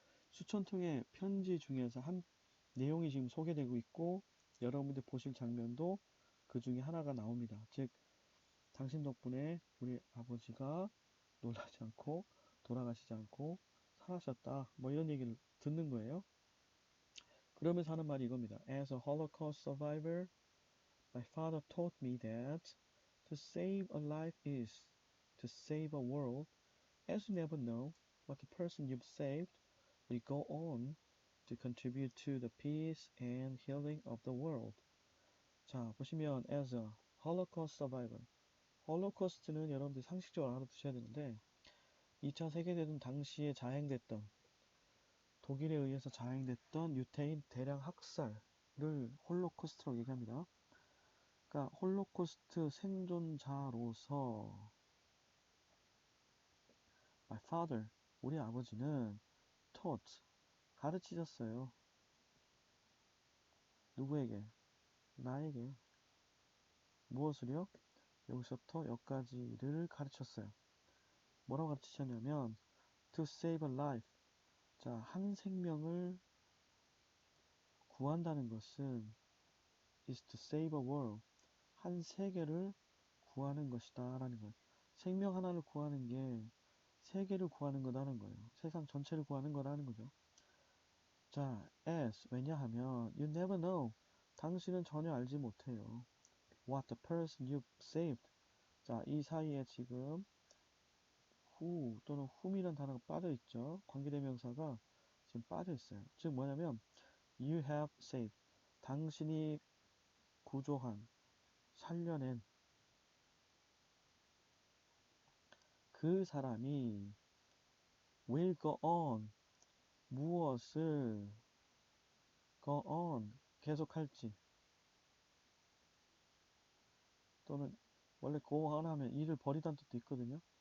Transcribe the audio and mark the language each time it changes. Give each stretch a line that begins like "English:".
Korean: 수천 통의 편지 중에서 한 내용이 지금 소개되고 있고 여러분들 보실 장면도 그 중에 하나가 나옵니다. 즉 당신 덕분에 우리 아버지가 놀라지 않고 돌아가시지 않고 살아셨다. 뭐 이런 얘기를 듣는 거예요. 그러면서 하는 말이 이겁니다.
English: As a Holocaust survivor, my father taught me that to save a life is to save a world, as you never know what the person you've saved will go on to contribute to the peace and healing of the world.
Korean: 자, 보시면
English: as a Holocaust survivor.
Korean: 홀로코스트는 여러분들이 상식적으로 알아두셔야 되는데 2차 세계대전 당시에 자행됐던 독일에 의해서 자행됐던 유태인 대량 학살을 홀로코스트라고 얘기합니다. 그러니까 홀로코스트 생존자로서
English: my father,
Korean: 우리 아버지는
English: taught,
Korean: 가르치셨어요. 누구에게? 나에게. 무엇을요? 여기서부터 여기까지를 가르쳤어요. 뭐라고 가르치셨냐면
English: to save a life. 자, 한 생명을 구한다는 것은 is to save a world.
Korean: 한 세계를 구하는 것이다 라는 거예요. 생명 하나를 구하는 게 세계를 구하는 거라는 거예요. 세상 전체를 구하는 거라는 거죠.
English: 자, as
Korean: 왜냐하면
English: you never know.
Korean: 당신은 전혀 알지 못해요.
English: What the person you saved.
Korean: 자, 이 사이에 지금 who 또는 whom이라는 단어가 빠져 있죠. 관계대명사가 지금 빠져 있어요. 즉 뭐냐면
English: you have saved,
Korean: 당신이 구조한, 살려낸 그 사람이
English: will go on,
Korean: 무엇을 go on, 계속할지, 또는 원래 go on 하면 일을 벌이다는 뜻도 있거든요.